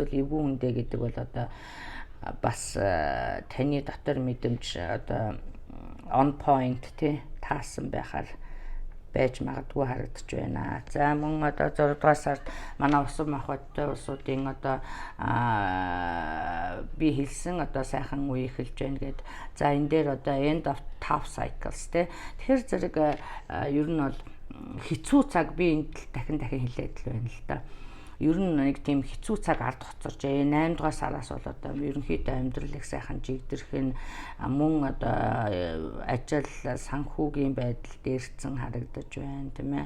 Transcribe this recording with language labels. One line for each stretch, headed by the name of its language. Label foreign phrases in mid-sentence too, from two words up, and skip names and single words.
Mongolian: Эсвэл эвгүй хүндээ гэдэг бол одоо бас таны дотор мэдрэмж одоо
English: on point
Mongolian: тий таасан байхаар байж магадгүй харагдаж байна. За мөн одоо 6 дугаар сард манай усан махбодтой улсуудын одоо би хэлсэн одоо сайхан үе эхэлж байна гэд. За энэ дээр одоо
English: end of tough cycles
Mongolian: тий. Тэгэхээр зэрэг ер нь бол хэцүү цаг би энд дахин хэлээд л байна л да. Ер нь нэг тийм хэцүү цаг ард хоцорж 8 дугаар сараас бол одоо ерөнхийдөө амьдралыг сайхан жигдэрх нь мөн одоо ажил санхүүгийн байдал дээрцэн харагдаж байна тийм ээ.